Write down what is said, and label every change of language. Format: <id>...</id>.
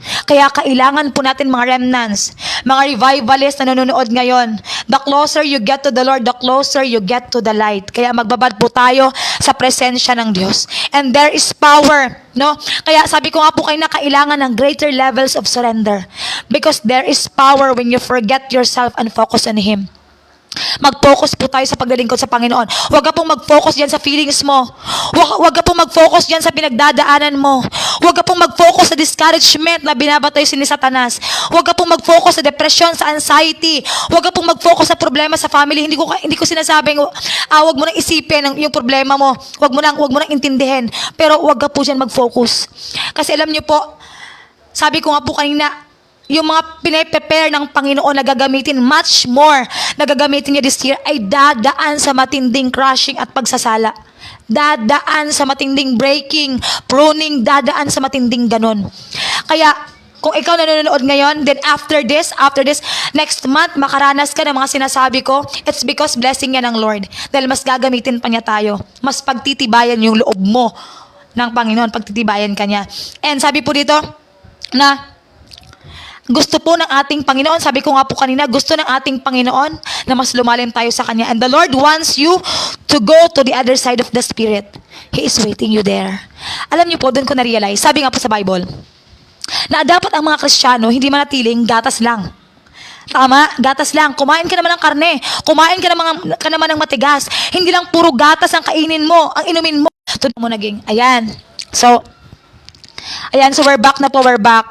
<tl>Kaya kailangan po natin mga remnants, mga revivalists na nanonood ngayon.</tl> <en>The closer you get to the Lord, the closer you get to the light.</en> <tl>Kaya magbabad po tayo sa presensya ng Diyos.</tl> <en>And there is power,</en> <tl>no? Kaya sabi ko nga po kayo na kailangan ng</tl> <en>greater levels of surrender. Because there is power when you forget yourself and focus on Him.</en> <tl>Mag-focus po tayo sa paglilingkod sa Panginoon. Huwag ka pong mag-focus dyan sa feelings mo. Huwag ka pong mag-focus dyan sa pinagdadaanan mo. Huwag ka pong mag-focus sa discouragement na binabatoy ni Satanas. Huwag ka pong mag-focus sa depression, sa anxiety. Huwag ka pong mag-focus sa problema sa family. Hindi ko sinasabing, huwag mo nang isipin yung problema mo. Huwag mo nang intindihin. Pero huwag ka po dyan mag-focus. Kasi alam niyo po, sabi ko nga po kanina, yung mga pinaprepare ng Panginoon na gagamitin, much more na gagamitin niya this year, ay dadaan sa matinding crushing at pagsasala. Dadaan sa matinding breaking, pruning, dadaan sa matinding ganon. Kaya, kung ikaw nanonood ngayon,</tl> <en>then after this, next month,</en> <tl>makaranas ka ng mga sinasabi ko,</tl> <en>it's because</en> <tl>blessing yan ng Lord. Dahil mas gagamitin pa niya tayo. Mas pagtitibayan yung loob mo ng Panginoon, pagtitibayan ka niya. And sabi po dito, na gusto po ng ating Panginoon, sabi ko nga po kanina, gusto ng ating Panginoon na mas lumalim tayo sa Kanya.</tl> <en>And the Lord wants you to go to the other side of the Spirit. He is waiting you there.</en> <tl>Alam niyo po, doon ko na-realize, sabi nga po sa Bible, na dapat ang mga Kristiyano hindi manatiling gatas lang. Tama, gatas lang. Kumain ka naman ng karne. Kumain ka naman ng matigas. Hindi lang puro gatas ang kainin mo, ang inumin mo. Tuloy mo naging, ayan.</tl> <en>So we're back na po, we're back.</en>